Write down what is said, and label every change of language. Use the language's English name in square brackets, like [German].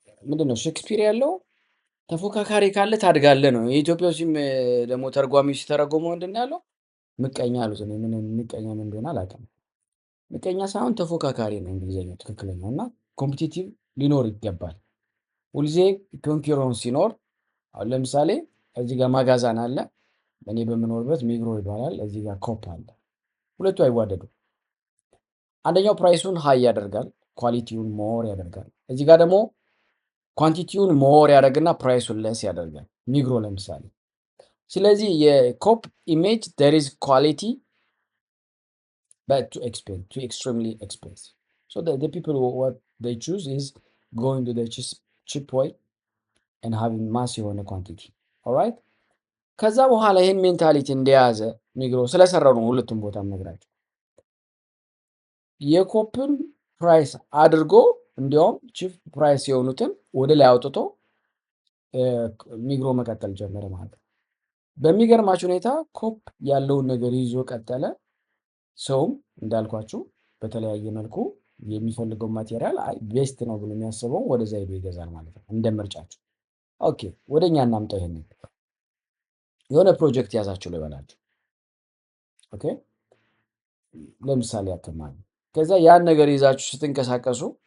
[Amharic] ምንድነው ሼክስፒር ያለው ተፎካካሪ ካለ ታድጋለህ ነው። የኢትዮጵያ ደግሞ ተርጓሚው ሲተረጎመው ምንድን ያለው ምቀኛ አሉት። ምን ምቀኛ ምን እንደሆነ አላውቅም። ምቀኛ ሳይሆን ተፎካካሪ ነው እንግሊዝኛው ትክክለኛው። እና ኮምፒቲቲቭ ሊኖር ይገባል ሁልጊዜ። ኮንኩረንስ ሲኖር አሁን ለምሳሌ እዚህ ጋር ማጋዛን አለ፣ እኔ በምኖርበት ሚግሮ ይባላል፣ እዚህ ጋር ኮፕ አለ። ሁለቱ አይዋደዱም። አንደኛው ፕራይሱን ሃይ ያደርጋል፣ ኳሊቲውን ሞር ያደርጋል። እዚህ ጋር ደግሞ ኳንቲቲውን ሞር ያደርግና ፕራይሱን ለስ ያደርጋል፣ ሚግሮ ለምሳሌ። ስለዚህ የኮፕ ኢሜጅ [English] there is quality but too extremely expensive. So the people what they choose is going to the cheap way and having mass [Amharic] የሆነ [English] quantity. Alright? [Amharic] ከዛ በኋላ ይሄን ሜንታሊቲ እንደያዘ ሚግሮ ስለሰራው ነው ሁለቱም ቦታ ነግራችሁ የኮፕን ፕራይስ አድርጎ እንዲያውም ቺፕ ፕራይስ የሆኑትን ወደ ላይ አውጥቶ ሚግሮ መቀጠል ጀመረ ማለት ነው። በሚገርማችሁ ሁኔታ ኮፕ ያለውን ነገር ይዞ ቀጠለ። ሰውም እንዳልኳችሁ በተለያየ መልኩ የሚፈልገው ማቴሪያል ቤስት ነው ብሎ የሚያስበው ወደዛ ሄዶ ይገዛል ማለት ነው። እንደምርጫችሁ። ኦኬ ወደኛ እናምጣው። ይሄንን የሆነ ፕሮጀክት ያዛችሁ ልበላችሁ። ኦኬ ለምሳሌ ያከማሉ። ከዛ ያን ነገር ይዛችሁ ስትንቀሳቀሱ